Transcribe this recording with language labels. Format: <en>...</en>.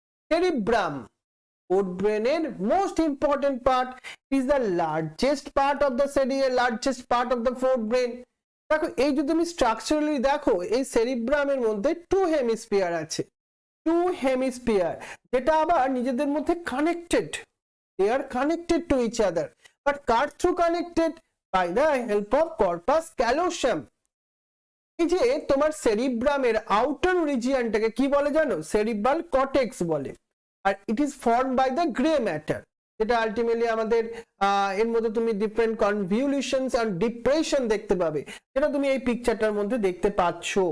<en>Cerebrum, forebrain most important part, is the largest part of the largest part of the forebrain.</en> <bn>দেখো এই যদি তুমি structurally দেখো, এই সেরিব্রামের মধ্যে টু হেমিস্ফিয়ার আছে, টু হেমিস্ফিয়ার, যেটা আবার নিজেদের মধ্যে connected,</bn> <en>they are connected to each other,</en> <bn>but car through connected?</bn> <en>by the help of corpus callosum.</en> <bn>এই যে তোমার সেরিব্রামের আউটার রিজিয়নটাকে কি বলে জানো? সেরিব্রাল কর্টেক্স বলে,</bn> <en>আর it is form by the grey matter,</en> <bn>যেটা আলটিমেটলি আমাদের এর মধ্যে তুমি ডিফারেন্ট কনভলিউশনস এন্ড ডিপ্রেশন দেখতে পাবে, যেটা তুমি এই পিকচারটার মধ্যে দেখতে পাচ্ছ।</bn>